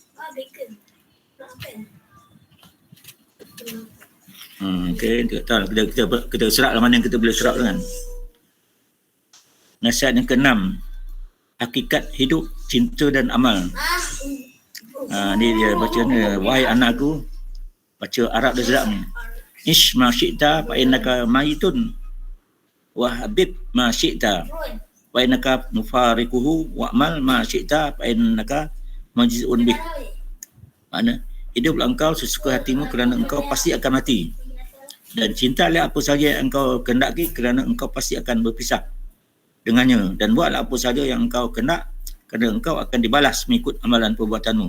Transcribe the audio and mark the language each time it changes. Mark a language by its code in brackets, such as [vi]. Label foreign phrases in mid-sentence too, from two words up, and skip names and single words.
[ms] Okey, kita serap mana yang kita boleh serap dengan. Nasihat yang keenam, hakikat hidup, cinta dan amal. Ni dia baca ni, wahai anakku, baca Arab dia sedap ni. [ar] عش ما شئت فإنك ميت وأحبب ما شئت وإنك مفارقه واعمل ما شئت فإنك مجزي به. [ms] Mana hiduplah engkau sesuka hatimu kerana engkau pasti akan mati, dan cintalah apa saja yang engkau kehendaki kerana engkau pasti akan berpisah dengannya, dan buatlah apa saja yang engkau kehendak kerana engkau akan dibalas mengikut amalan perbuatanmu.